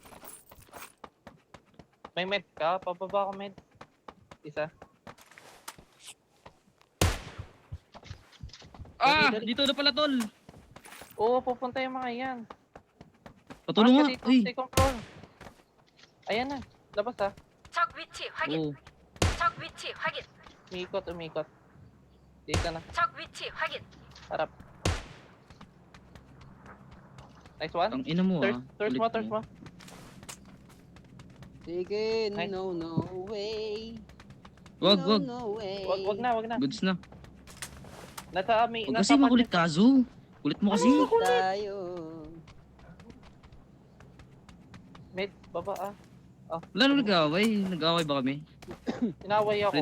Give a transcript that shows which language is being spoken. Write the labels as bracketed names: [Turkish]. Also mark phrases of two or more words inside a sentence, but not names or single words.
[Filipino] May med ka? Pababa ako med. Isa. Dali. Dito na pala, tol. Oo, pupunta yung mga yan. Patulong nga. Dito, Uy. [English] second floor. [Filipino] Ayan na. Labas ha. [Korean] 적 위치 확인. Oh. 적 위치 확인. [Filipino] Umikot. Dito na. [Korean] 적 위치 확인. [Filipino] Harap. [English] Nice one. [Filipino] Ang ina mo Thirst mo. Tekin, [English] Nice. no way. [Filipino] Wag. [English] No way. [Filipino] Wag na. Goods na. Nasa amin. Huwag kasi makulit, Kazu. Kulit mo kasi. Tayo. Med, baba ah. Wala nang nag-away. Nag-away ba kami? Inaway ako.